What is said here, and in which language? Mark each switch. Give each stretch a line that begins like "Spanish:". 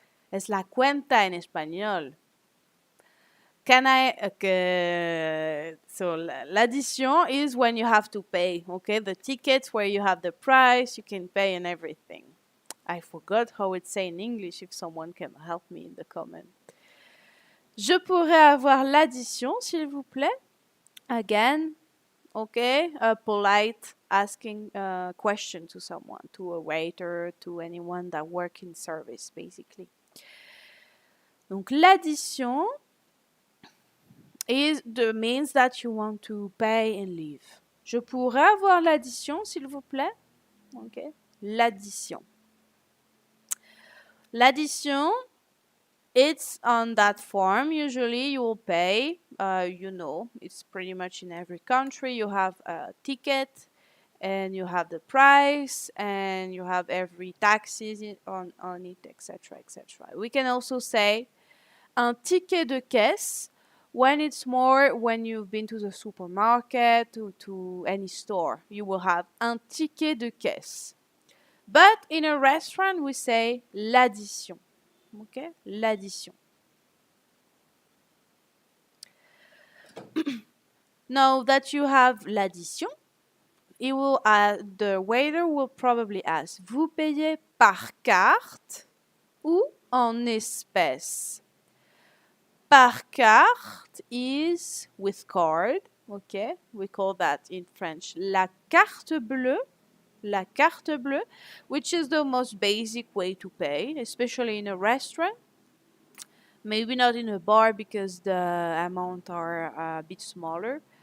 Spanish: Es la cuenta en español.
English: Can I, okay. So l'addition is when you have to pay, okay? The tickets where you have the price, you can pay and everything. I forgot how it's say in English, if someone can help me in the comment.
French: Je pourrais avoir l'addition, s'il vous plaît?
English: Again, okay? A polite asking a question to someone, to a waiter, to anyone that work in service, basically. Donc l'addition means that you want to pay and leave.
French: Je pourrais avoir l'addition, s'il vous plaît?
English: Okay. L'addition. L'addition, it's on that form. Usually you will pay, you know, it's pretty much in every country. You have a ticket and you have the price and you have every taxes on it, etc., etc. We can also say
French: un ticket de caisse
English: when it's more when you've been to the supermarket, to any store. You will have
French: un ticket de caisse.
English: But in a restaurant, we say l'addition. Okay? L'addition. Now that you have l'addition, the waiter will probably ask,
French: vous payez par carte ou en espèces? Par carte
English: is with card, okay? We call that in French
French: la carte bleue,
English: which is the most basic way to pay, especially in a restaurant. Maybe not in a bar because the amount are a bit smaller.